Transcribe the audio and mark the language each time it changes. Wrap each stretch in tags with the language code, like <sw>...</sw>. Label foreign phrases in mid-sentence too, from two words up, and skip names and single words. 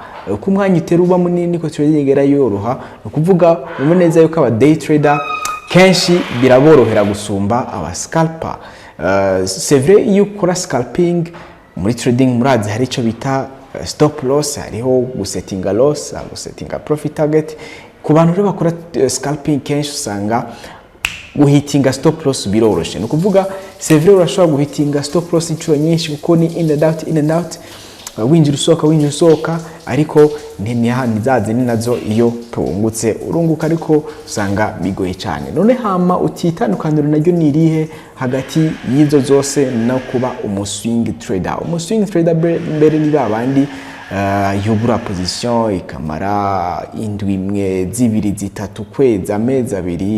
<rn>uko umwanya utera uba munini niko trading igera yoroha. No kuvuga mu neza yuko aba</rn> <en>day trader</en> <rn>kenshi biraborohera gusumba aba scalper.</rn> <fr>C'est vrai</fr> <rn>iyo ukora scalping muri trading murazi hari ico bita</rn> <en>stop loss,</en> <rn>hariho gusettinga loss, gusettinga</rn> <en>profit target.</en> <rn>Ku bantu rero bakora scalping kenshi usanga guhitinga</rn> <en>stop loss</en> <rn>biroroshe. No kuvuga</rn> <fr>c'est vrai</fr> <rn>urashobora guhitinga</rn> <en>stop loss</en> <rn>inshuro nyinshi kuko ni</rn> <en>in and out</en> <rn>winjira usohoka, ariko ntizaze ni nazo iyo pungutse urunguka, ariko usanga bigoye cyane. None hama utitandukaniro naryo nirihe hagati yizo zose no kuba umuswing trader? Umuswing trader mbere ni babandi yugura position ikamara indwi imwe zibiri zitatu kwezi amezi abiri.</rn>